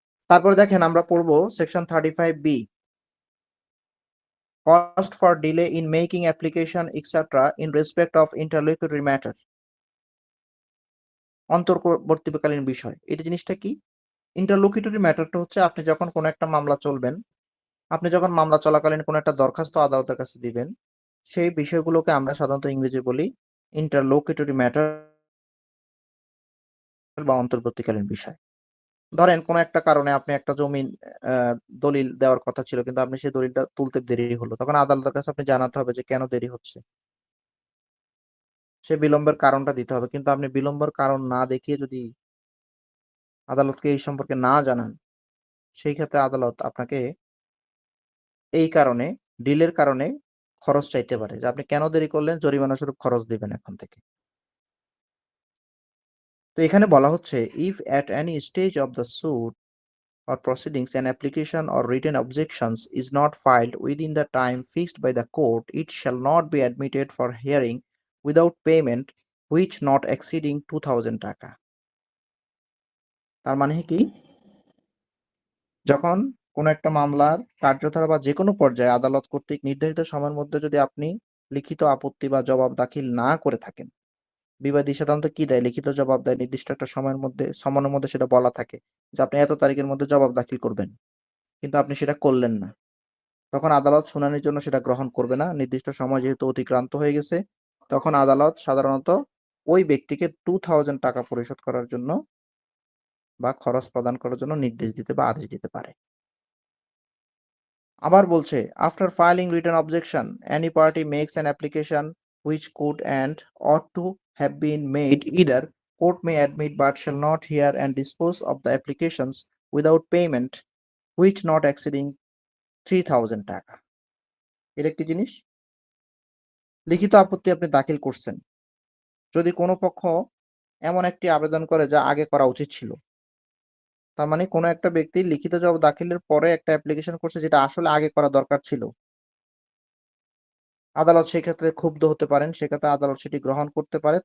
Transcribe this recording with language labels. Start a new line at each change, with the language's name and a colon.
Bangla: তারপরে দেখেন আমরা পড়বো section 35B,
English: cost for delay in making application etc. in respect of interlocutory matter,
Bangla: অন্তর্বর্তীকালীন বিষয়। এটা জিনিসটা কি? ইন্টারলোকিটরি ম্যাটারটা হচ্ছে আপনি যখন কোনো একটা মামলা চলবেন, আপনি যখন মামলা চলাকালীন কোনো একটা দরখাস্ত আদালতের কাছে দিবেন, সেই বিষয়গুলোকে আমরা সাধারণত ইংরেজি বলি ইন্টারলোকিটরি ম্যাটার বা অন্তর্বর্তীকালীন বিষয়। ধরেন কোনো একটা কারণে আপনি একটা জমিন দলিল দেওয়ার কথা ছিল, কিন্তু আপনি সেই দলিলটা তুলতে দেরি হলো, তখন আদালতের কাছে আপনি জানাতে হবে যে কেন দেরি হচ্ছে, সে বিলম্বের কারণটা দিতে হবে। কিন্তু আপনি বিলম্বের কারণ না দেখিয়ে যদি আদালতকে এই সম্পর্কে না জানান, সেই ক্ষেত্রে আদালত আপনাকে এই কারণে, ডিলের কারণে খরচ চাইতে পারে, যে আপনি কেন দেরি করলেন, জরিমানা স্বরূপ খরচ দিবেন এখন থেকে। তো এখানে বলা হচ্ছে
English: If at any stage of the suit or proceedings an application or written objections is not filed within the time fixed by the court, it shall not be admitted for hearing without payment which not exceeding 2,000 টাকা।
Bangla: তার মানে কি? যখন কোনো একটা মামলার কার্যধারা বা যে কোনো পর্যায়ে আদালত কর্তৃক নির্ধারিত সময়ের মধ্যে যদি আপনি লিখিত আপত্তি বা জবাব দাখিল না করে থাকেন, বিবাদী সাধারণত কি দেয়? লিখিত জবাব দেয়। নির্দিষ্ট একটা সময়ের মধ্যে সেটা বলা থাকে যে আপনি এত তারিখের মধ্যে জবাব দাখিল করবেন, কিন্তু আপনি সেটা করলেন না। তখন আদালত শুনানির জন্য সেটা গ্রহণ করবে না। নির্দিষ্ট সময় যেহেতু অতিক্রান্ত হয়ে গেছে, তখন আদালত সাধারণত ওই ব্যক্তিকে 2,000 টাকা পরিশোধ করার জন্য বা খরচ প্রদান করার জন্য নির্দেশ দিতে বা আদেশ দিতে পারে। আবার বলছে
English: After filing written objection any party makes an application which could and ought to have been made either court may admit but shall not hear and dispose of the applications without payment which not exceeding 3,000 টাকা।
Bangla: এটা একটি জিনিস। লিখিত আপত্তি আপনি দাখিল করছেন, যদি কোনো পক্ষ এমন একটি আবেদন করে যা আগে করা উচিত ছিল, তার মানে কোনো একটা ব্যক্তি লিখিত জবাব দাখিলের পরে একটা অ্যাপ্লিকেশন করছে যেটা আসলে আগে করা দরকার ছিল, আদালত সেক্ষেত্রে ক্ষুব্ধ হতে পারেন, সেক্ষেত্রে আদালত সেটি গ্রহণ করতে পারে।